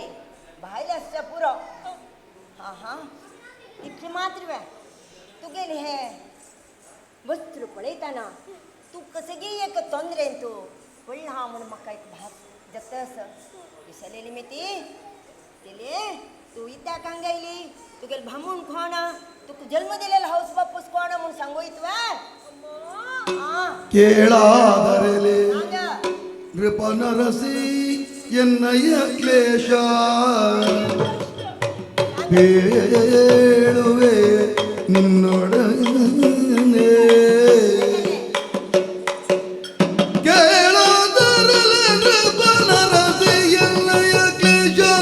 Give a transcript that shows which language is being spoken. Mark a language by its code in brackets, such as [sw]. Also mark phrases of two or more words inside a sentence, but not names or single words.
[kok] भायले आसता पुरो हा हा इतलें मात्र वे तुगेले हे वस्त्र पळयतना तूं कसगी एक तोंदरेन तूं पडला हा म्हणून म्हाका एक भास जगतस विसरलेली मेती तेले तूं इत्याक हांगा आयली तुगेले भामूण कोण तुका जल्म दिलेलो हाऊस बापूस कोण म्हूण सांगोयत वा [kn] ಕೇಳಾದರಲೆ [kok] हांगा [kn] ನೃಪನರಸಿ ಎನ್ನಯ್ಯ ಕ್ಲೇಶ ಹೇಳುವೆ ನಿನ್ನೊಡನೆ ಕೇಳಾದರಲೆ ನೃಪನರಸಿ ಎನ್ನಯ್ಯ ಕ್ಲೇಶ